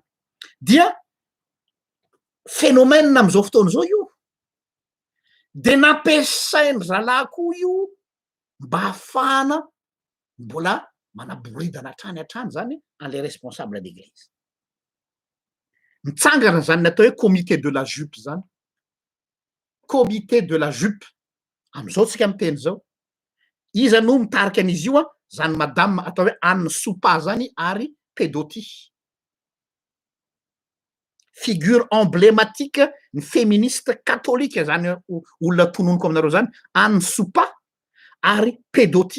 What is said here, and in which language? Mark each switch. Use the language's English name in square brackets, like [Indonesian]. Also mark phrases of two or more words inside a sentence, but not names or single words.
[Malagasy] Dia phénomène am'izao fotoana zao io de nampiasainy zalahy koa io mba ahafahana mbola manaboridana hatrany zany an'le [French] responsable d'église. [Malagasy] Mitsangana zany natao hoe [French] comité de la jupe [Malagasy] zany. [French] Comité de la jupe. [Malagasy] Am'izao tsika miteny zao. Iza no mitarika an'izy io zany madame atao hoe Anne Soupa zany ary Pedoty. [French] Figure emblématique [Malagasy] ny [French] féministe catholique [Malagasy] zany olona tononoko aminareo zany Anne Soupa ary Pedoty.